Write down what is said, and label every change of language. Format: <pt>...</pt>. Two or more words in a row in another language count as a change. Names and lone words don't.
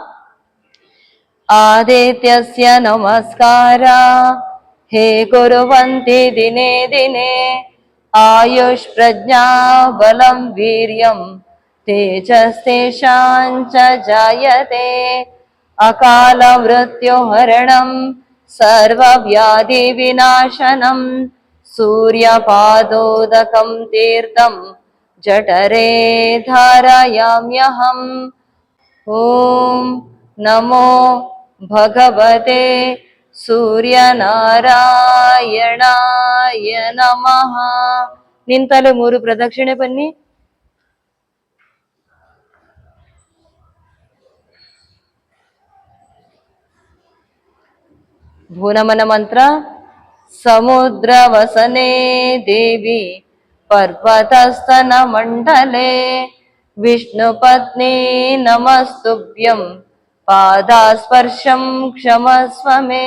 <sa>ಆದಿತ್ಯಸ್ಯ ನಮಸ್ಕಾರ ಹೇ ಕುರುವಂತಿ ದಿನೇ ದಿನೇ ಆಯುಷ್ ಪ್ರಜ್ಞಾ ಬಲಂ ವೀರ್ಯಂ ತೇಜಸ್ತೇಷಾಂಚ ಜಾಯತೆ ಅಕಾಲ ಮೃತ್ಯು ಹರಣಂ ಸರ್ವವ್ಯಾಧಿ ವಿನಾಶನಂ ಸೂರ್ಯಪಾದೋದಕಂ ತೀರ್ಥಂ ಜಠರೇ ಧಾರಯಾಮ್ಯಹಂ. ಓಂ ನಮೋ ಭಗವತೆ ಸೂರ್ಯನಾರಾಯಣಾಯ ನಮಃ.</sa> <kn>ನಿಂತಲೇ 3 ಪ್ರದಕ್ಷಿಣೆ ಬನ್ನಿ. ಭೂನಮನ ಮಂತ್ರ.</kn> <sa>ಸಮುದ್ರ ವಸನೆ ದೇವಿ ಪರ್ವತಸ್ತನ ಮಂಡಲೆ ವಿಷ್ಣುಪತ್ನಿ ನಮಸ್ತುಭ್ಯಂ ಪಾದಸ್ಪರ್ಶಂ ಕ್ಷಮಸ್ವ ಮೇ.</sa>